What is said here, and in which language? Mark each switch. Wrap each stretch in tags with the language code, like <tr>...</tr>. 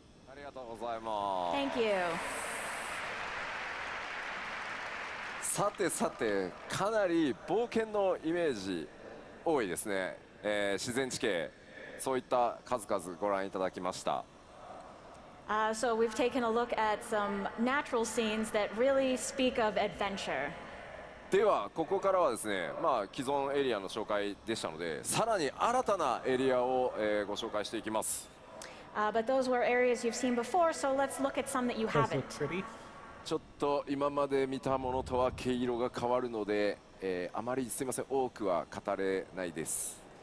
<ja>ありがとうございます。</ja> <en>Thank you.</en> <ja>さてさて、かなり冒険のイメージ多いですね。自然地形、そういった数々ご覧いただきました。</ja> <en>So we've taken a look at some natural scenes that really speak of adventure. ではここからはですね、既存エリアの紹介でしたので、さらに新たなエリアを、ご紹介していきます。 But those were areas you've seen before, so let's look at some that you Those haven't. look pretty.</en> <ja>ちょっと今まで見たものとは毛色が変わるので、あまりすみません多くは語れないです。</ja>